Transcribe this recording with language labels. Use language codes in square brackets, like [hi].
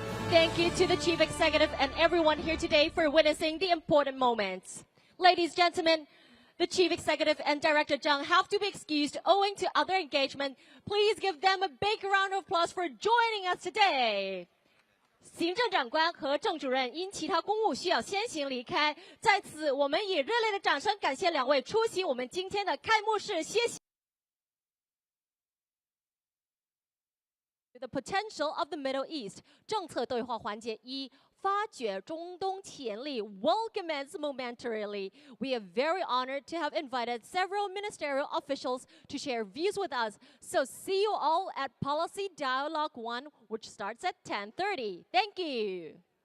[en] Thank you to the Chief Executive and everyone here today for witnessing the important moments. Ladies and gentlemen, the Chief Executive and Director Zhang have to be excused owing to other engagement. Please give them a big round of applause for joining us today. [zh] 行政长官和郑主任因其他公务需要先行离开，在此我们以热烈的掌声感谢两位出席我们今天的开幕式，谢谢。 [en] The potential of the Middle East [zh] 政策对话环节一，发掘中东潜力 [en] will commence momentarily. We are very honored to have invited several ministerial officials to share views with us. So see you all at Policy Dialogue 1, which starts at 10:30. Thank you.